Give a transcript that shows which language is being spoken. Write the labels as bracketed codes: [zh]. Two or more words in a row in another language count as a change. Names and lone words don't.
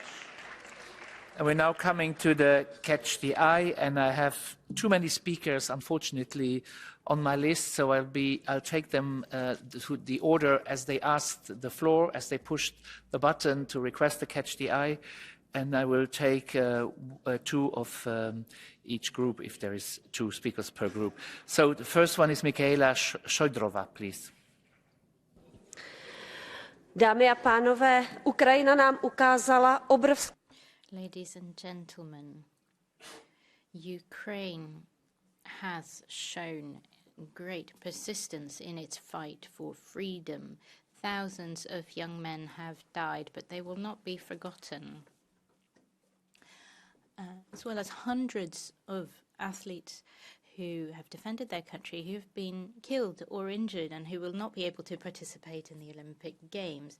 [en] And we're now coming to the Catch the Eye, and I have too many speakers, unfortunately, on my list, so I'll take them to the order as they asked the floor, as they pushed the button to request the Catch the Eye, and I will take two of each group if there is 2 speakers per group. So the first one is Michaela Šojdrová, please. [cs] Dámy a pánové, Ukrajina nám ukázala obrovské... [en] Ladies and gentlemen, Ukraine has shown great persistence in its fight for freedom. Thousands of young men have died, but they will not be forgotten. As well as hundreds of athletes who have defended their country, who have been killed or injured and who will not be able to participate in the Olympic Games.